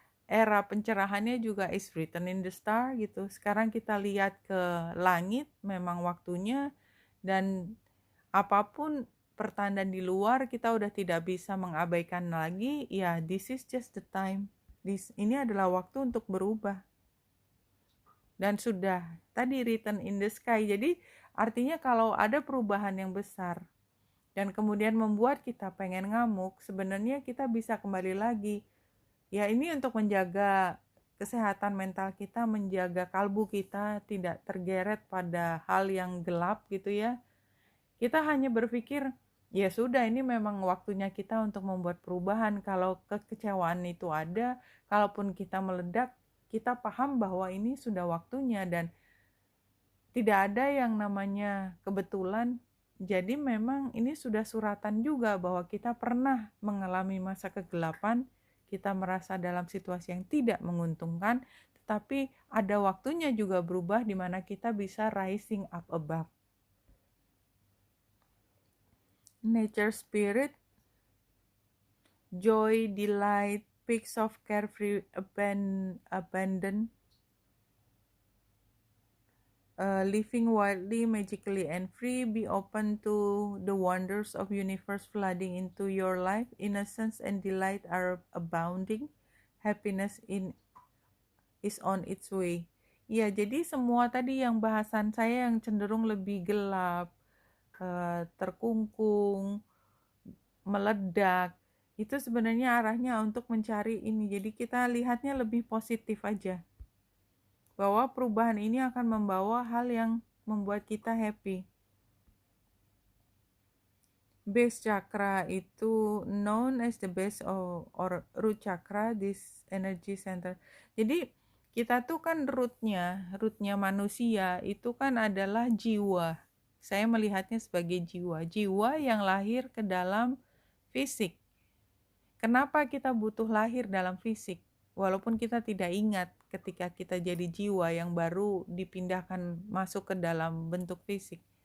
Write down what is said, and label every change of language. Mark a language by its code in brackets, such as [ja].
[id] Era pencerahannya juga [en] is written in the star gitu. [id] Sekarang kita lihat ke langit, memang waktunya, dan apapun pertanda di luar kita udah tidak bisa mengabaikan lagi. Ya, [en] this is just the time. [id] Ini adalah waktu untuk berubah. Dan sudah tadi [en] written in the sky. [id] Jadi artinya kalau ada perubahan yang besar dan kemudian membuat kita pengen ngamuk, sebenarnya kita bisa kembali lagi. Ya, ini untuk menjaga kesehatan mental kita, menjaga kalbu kita tidak tergeret pada hal yang gelap gitu ya. Kita hanya berpikir, ya sudah, ini memang waktunya kita untuk membuat perubahan. Kalau kekecewaan itu ada, kalaupun kita meledak, kita paham bahwa ini sudah waktunya, dan tidak ada yang namanya kebetulan. Jadi memang ini sudah suratan juga bahwa kita pernah mengalami masa kegelapan, kita merasa dalam situasi yang tidak menguntungkan, tetapi ada waktunya juga berubah di mana kita bisa [en] rising up above. Nature spirit, joy, delight, peaks of carefree abandon, living wildly, magically and free. Be open to the wonders of universe flooding into your life. Innocence and delight are abounding. Happiness is on its way. [id] Ya, jadi semua tadi yang bahasan saya yang cenderung lebih gelap, terkungkung, meledak, itu sebenarnya arahnya untuk mencari ini. Jadi kita lihatnya lebih positif aja, bahwa perubahan ini akan membawa hal yang membuat kita happy. [en] Base chakra itu known as the base or root chakra, this energy center. Jadi [id] Kita tuh kan rootnya manusia itu kan adalah jiwa. Saya melihatnya sebagai jiwa yang lahir ke dalam fisik. Kenapa kita butuh lahir dalam fisik? Walaupun kita tidak ingat ketika kita jadi jiwa yang baru dipindahkan masuk ke dalam bentuk fisik.